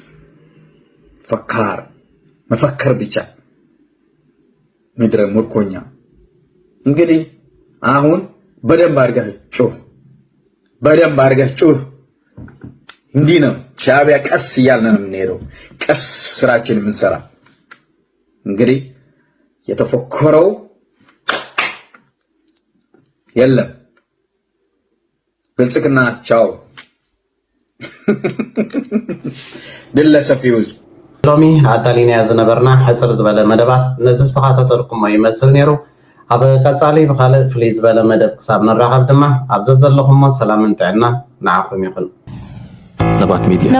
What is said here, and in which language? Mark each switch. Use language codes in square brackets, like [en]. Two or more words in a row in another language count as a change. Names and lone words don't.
[am] መፈከር ብቻ ምድረ ምርኮኛ እንግዲህ አሁን በደንብ አድርገህ ጩህ እንዲህ ነው ሻቢያ ቀስ እያልን ነው የምንሄደው ቀስ ስራችን የምንሰራ እንግዲህ የተፈከረው የለም ብልጽግና ቻው ድለሰፊውዝ [ti] ሎሚ አዳሊና ዝነበርና ሕፅር ዝበለ መደባት ነዚ ዝተኸታተልኩሞ ይመስል ነይሩ ኣብ ቀጻሊ ብካልእ ፍልይ ዝበለ መደብ ክሳብ ንራኸብ ድማ ኣብ ዘለኹሞ ሰላምን ጥዕናን ንዓኹም ይኹን